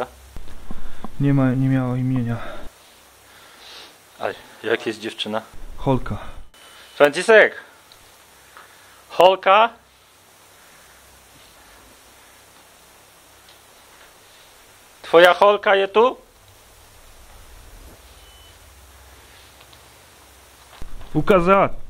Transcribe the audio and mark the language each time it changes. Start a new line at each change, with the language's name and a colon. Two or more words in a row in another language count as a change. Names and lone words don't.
Polish: Nie miała imienia. A jak jest dziewczyna? Holka. Franciszek! Holka? Twoja Holka
Czech: je tu?
Polish: Ukazać!